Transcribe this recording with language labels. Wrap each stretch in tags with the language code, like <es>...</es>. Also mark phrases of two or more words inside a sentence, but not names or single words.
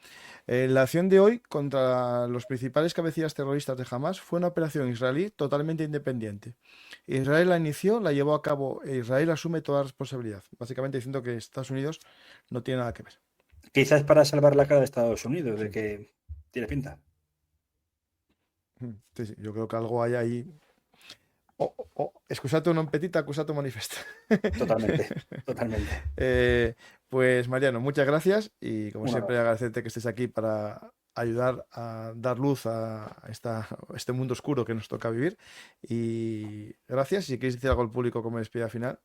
<es>La acción de hoy contra los principales cabecillas terroristas de Hamas fue una operación israelí totalmente independiente. Israel la inició, la llevó a cabo e Israel asume toda la responsabilidad. Básicamente diciendo que Estados Unidos no tiene nada que ver. Quizás para salvar la cara de Estados Unidos, de Sí. que tiene pinta. Sí, sí, yo creo que algo hay ahí.</es> <la>Excusate non petita, accusato manifesta.</la> <es>Totalmente, totalmente. Eh, pues Mariano, muchas gracias y como Un siempre abrazo. agradecerte que estés aquí para ayudar a dar luz a este mundo oscuro que nos toca vivir. Y gracias. Si quieres decir algo al público como despedida final.</es>